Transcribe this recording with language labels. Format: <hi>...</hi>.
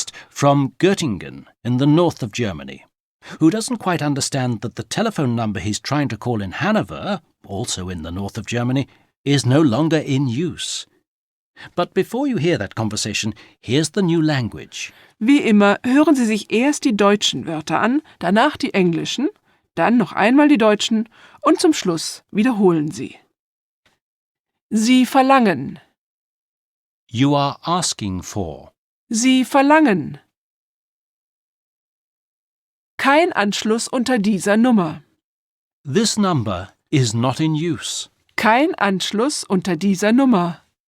<en>from Göttingen in the north of Germany, who doesn't quite understand that the telephone number he's trying to call in Hanover, also in the north of Germany, is no longer in use. But before you hear that conversation, here's the new language.</en> <de>Wie immer hören Sie sich erst die deutschen Wörter an, danach die englischen, dann noch einmal die deutschen und zum Schluss wiederholen Sie. Sie verlangen.</de> <en>You are asking for.</en> <de>Sie verlangen. Kein Anschluss unter dieser Nummer.</de> <en>This number is not in use.</en> <de>Kein Anschluss unter dieser Nummer.</de>